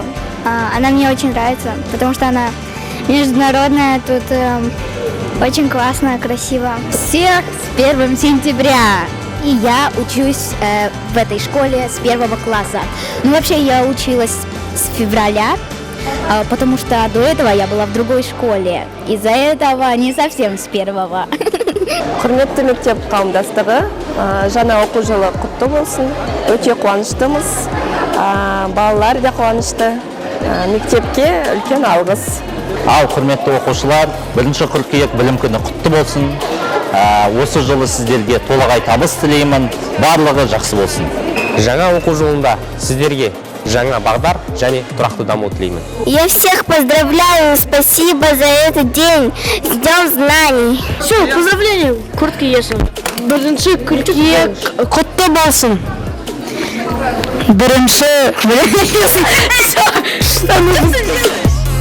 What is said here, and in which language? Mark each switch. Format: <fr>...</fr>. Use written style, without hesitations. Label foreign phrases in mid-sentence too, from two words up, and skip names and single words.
<ru>Она мне очень нравится, потому что она международная, тут очень классно, красиво. Всех с 1 сентября! И я учусь в этой школе с 1 класса. Ну, вообще, я училась с февраля, потому что до этого я была в другой школе. Из-за этого не совсем с 1-го.</ru> <kk>Құрметті мектеп қауымдастығы, жаңа оқу жылы құтты болсын. Өте қуаныштымыз. Балалар да қуанышты. Мектепке үлкен алғыс. Ал құрметті оқушылар, 1 қыркүйек білім күні құтты болсын. Осы жылы сіздерге толағай табыс тілеймін. Барлығы жақсы болсын. Жаңа оқу жылында сіздерге жаңа бағдар және тұрақты даму тілеймін.</kk> <ru>Я всех поздравляю, спасибо за этот день, с Днем знаний. Все, поздравления,</ru> <kk>куртка есім. 1 қыркүйек құтты болсын. 1</kk>